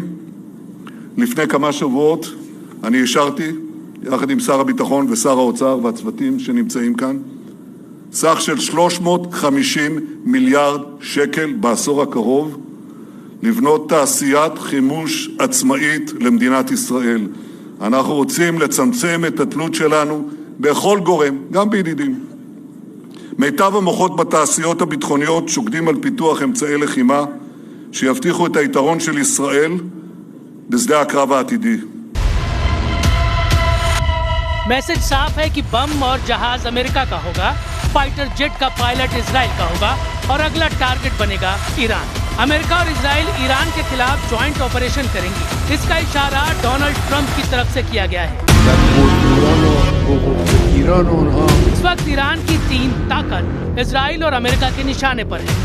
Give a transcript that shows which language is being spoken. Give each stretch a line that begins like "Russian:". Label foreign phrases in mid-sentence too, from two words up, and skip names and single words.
Hebrew: לפני כמה שבועות אני אישרתי, יחד עם שר הביטחון ושר האוצר והצוותים שנמצאים כאן, סך של 350 מיליארד שקל בעשור הקרוב, לבנות תעשיית חימוש עצמאית למדינת ישראל. אנחנו רוצים לצמצם את התלות שלנו בכל גורם, גם בידידים. מיטב המוחות בתעשיות הביטחוניות שוקדים על פיתוח אמצעי לחימה שיבטיחו את היתרון של ישראל בשדה הקרב העתידי.
Hindi: मैसेज साफ है कि बम और जहाज अमेरिका का होगा,
English: fighter jet
Hindi: का पायलट इजराइल का होगा और अगला टारगेट बनेगा ईरान। अमेरिका और इजराइल ईरान के खिलाफ
English: joint operation
Hindi: करेंगे। इसका इशारा डोनाल्ड ट्रंप की तरफ से किया गया है। इस वक्त ईरान की तीन ताकत इजराइल और अमेरिका के निशाने पर है।